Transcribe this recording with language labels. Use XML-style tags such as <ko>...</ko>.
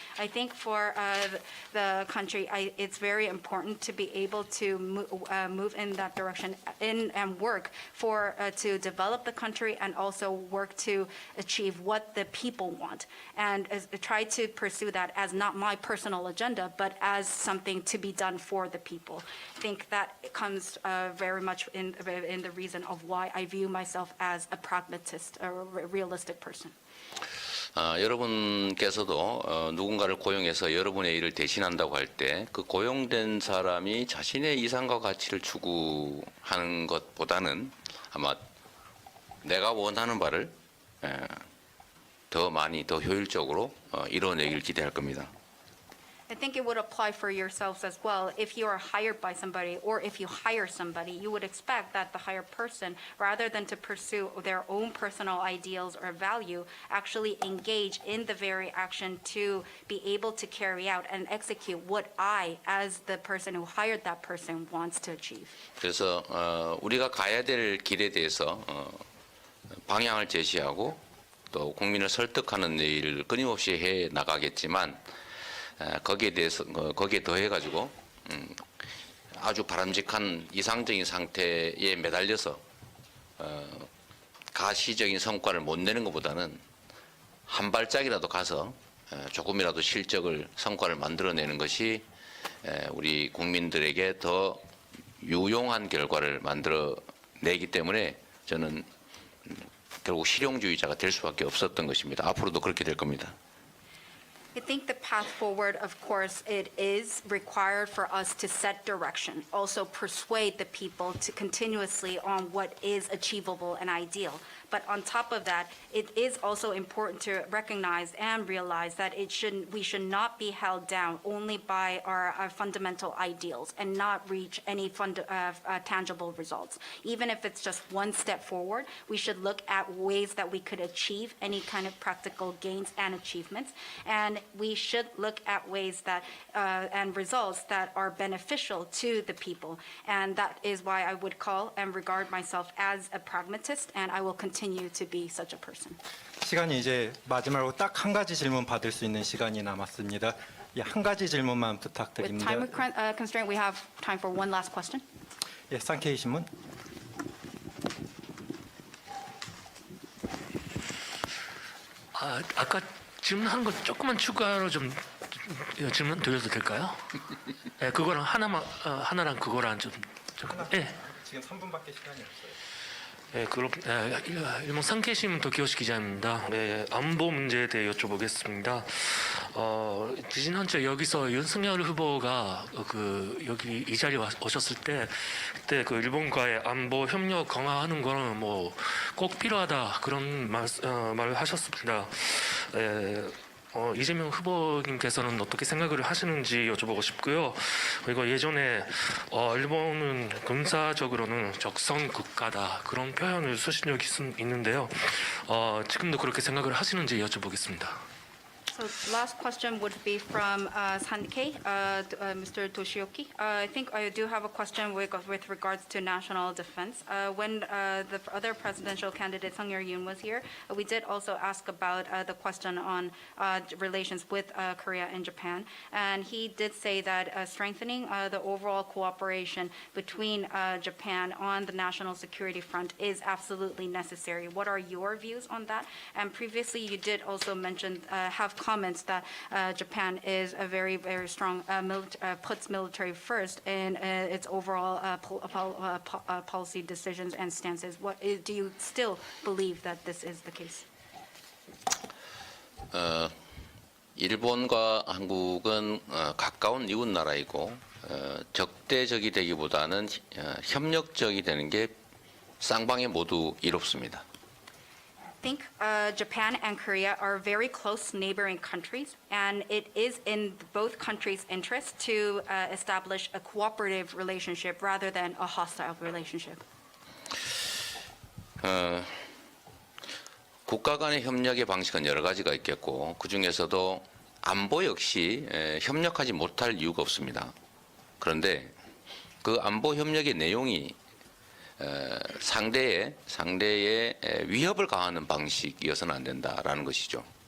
<en>I think for the country, it's very important to be able to move in that direction and work to develop the country and also work to achieve what the people want, and try to pursue that as not my personal agenda, but as something to be done for the people. I think that comes very much in the reason of why I view myself as a pragmatist, a realistic person.</en> <ko>여러분께서도 누군가를 고용해서 여러분의 일을 대신한다고 할 때 그 고용된 사람이 자신의 이상과 가치를 추구하는 것보다는 아마 내가 원하는 바를 더 많이 더 효율적으로 이뤄내길 기대할 겁니다.</ko> <en>I think it would apply for yourselves as well. If you are hired by somebody or if you hire somebody, you would expect that the hired person, rather than to pursue their own personal ideals or value, actually engage in the very action to be able to carry out and execute what I, as the person who hired that person, wants to achieve.</en> <ko>그래서 우리가 가야 될 길에 대해서 방향을 제시하고 또 국민을 설득하는 일을 끊임없이 해 나가겠지만 거기에 더해 가지고 아주 바람직한 이상적인 상태에 매달려서 가시적인 성과를 못 내는 것보다는 한 발짝이라도 가서 조금이라도 성과를 만들어내는 것이 우리 국민들에게 더 유용한 결과를 만들어내기 때문에 저는 결국 실용주의자가 될 수밖에 없었던 것입니다. 앞으로도 그렇게 될 겁니다.</ko> <en>I think the path forward, of course, it is required for us to set direction, also persuade the people to continuously on what is achievable and ideal. But on top of that, it is also important to recognize and realize that we should not be held down only by our fundamental ideals and not reach any tangible results. Even if it's just one step forward, we should look at ways that we could achieve any kind of practical gains and achievements. And we should look at ways that and results that are beneficial to the people. And that is why I would call and regard myself as a pragmatist, and I will continue to be such a person.</en> <ko>시간이 이제 마지막으로 딱 한 가지 질문 받을 수 있는 시간이 남았습니다. 예, 한 가지 질문만</ko> <en>With</en> <ko>부탁드립니다.</ko> <en>time constraint, we have time for one last question.</en> <ko>예, 쌍케이 신문. 아까 질문한 거 조금만 추가로 좀 질문 드려도 될까요? 네, 그거랑 하나랑 그거랑 좀 예. 지금 3분밖에 시간이 없어요. 네, 그럼 일본 상케이 신문 도키요시 기자입니다. 네, 안보 문제에 대해 여쭤보겠습니다. 지난주에 여기서 윤석열 후보가 여기 이 자리에 오셨을 때 그때 그 일본과의 안보 협력 강화하는 거는 뭐 꼭 필요하다 그런 말을 하셨습니다. 이재명 후보님께서는 어떻게 생각을 하시는지 여쭤보고 싶고요. 그리고 예전에 일본은 군사적으로는 적성 국가다 그런 표현을 쓰신 적이 있는데요. 지금도 그렇게 생각을 하시는지 여쭤보겠습니다.</ko> <en>So the last question would be from Sankei, Mr. Toshioki. I think I do have a question with regards to national defense. When the other presidential candidate, Sung Yeol-yoon, was here, we did also ask about the question on relations with Korea and Japan. And he did say that strengthening the overall cooperation between Japan on the national security front is absolutely necessary. What are your views on that? And previously, you did also mention, have comments that Japan is a very, very strong, puts military first in its overall policy decisions and stances. Do you still believe that this is the case?</en> <ko>일본과 한국은 가까운 이웃 나라이고 적대적이 되기보다는 협력적이 되는 게 쌍방에 모두 이롭습니다.</ko> <en>I think Japan and Korea are very close neighboring countries, and it is in both countries' interest to establish a cooperative relationship rather than a hostile relationship.</en> <ko>국가 간의 협력의 방식은 여러 가지가 있겠고 그 중에서도 안보 역시 협력하지 못할 이유가 없습니다. 그런데 그 안보 협력의 내용이 상대의 위협을 가하는 방식이어서는 안 된다라는 것이죠.</ko>